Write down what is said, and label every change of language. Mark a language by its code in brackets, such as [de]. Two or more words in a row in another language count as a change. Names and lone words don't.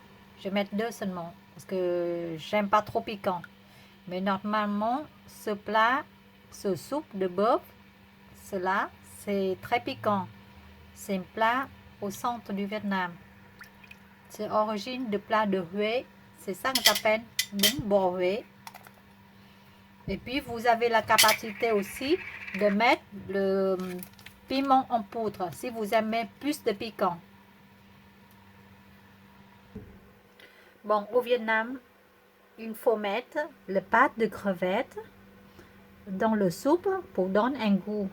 [fr] Je vais mettre 2 seulement parce que j'aime pas trop piquant. Mais normalement, ce plat, ce soupe de bœuf, cela, c'est très piquant. C'est un plat au centre du Vietnam. C'est origine de plat de Huế. C'est ça qu'on appelle bún bò Huế. Et puis, vous avez la capacité aussi de mettre le piment en poudre si vous aimez plus de piquant. Bon, au Vietnam, il faut mettre le pâte de crevettes dans le soupe pour donner un goût.